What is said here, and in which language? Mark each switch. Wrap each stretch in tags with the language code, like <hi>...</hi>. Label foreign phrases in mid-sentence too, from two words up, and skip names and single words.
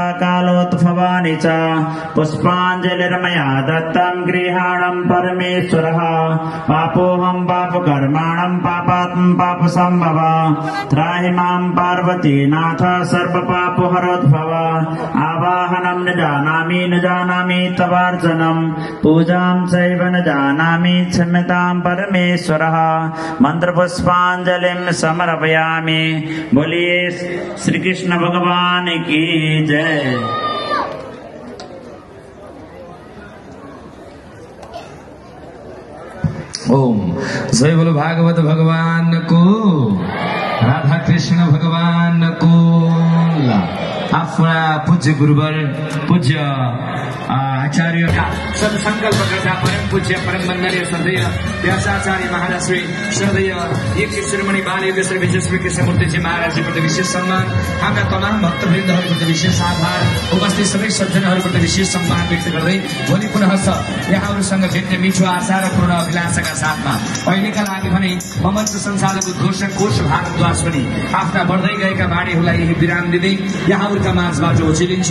<sa>कालोद्भवानि च पुष्पाञ्जलिर्मया दत्तं गृहाणं परमेश्वरः पापोऽहं पापकर्माणं पापात्मं पापसम्भव त्राहि मां पार्वती नाथ सर्वपापहरोद्भव आवाहनं न जानामि तवार्चनं पूजां चैव न जानामि क्षम्यतां परमेश्वरः मंत्रपुष्पांजलिं समर्पयामि।</sa> <hi>बोलिए श्री कृष्ण भगवान की जय। ओम जय बोलो भागवत भगवान को, राधा कृष्ण भगवान को।</hi> <ne>आफ्ना पूज्य गुरुवर पूज्य आचार्यका सत्संकल्प गर्दा परम पूज्य परम वन्दनीय श्रद्धेय व्यासाचार्य महाराज श्री श्रद्धेय एक शिरोमणि बाल योगेश्वर विजयश्री कृष्णमूर्तिजी महाराजप्रति विशेष सम्मान, हाम्रा तमाम भक्तवृन्दहरूप्रति विशेष आभार, उपस्थित सबै सज्जनहरूप्रति विशेष सम्मान व्यक्त गर्दै भोलि पुनः यहाँहरूसँग भेट्ने मिठो आशा र पूर्ण अभिलाषाका साथमा अहिलेका लागि भने ममन्त्र संसारको उद्घोषक कोष भारद्वाज पनि आफ्ना बढ्दै गएका बाणीहरूलाई यही विराम दिँदै यहाँहरूका माझबाट ओछिलिन्छु।</ne>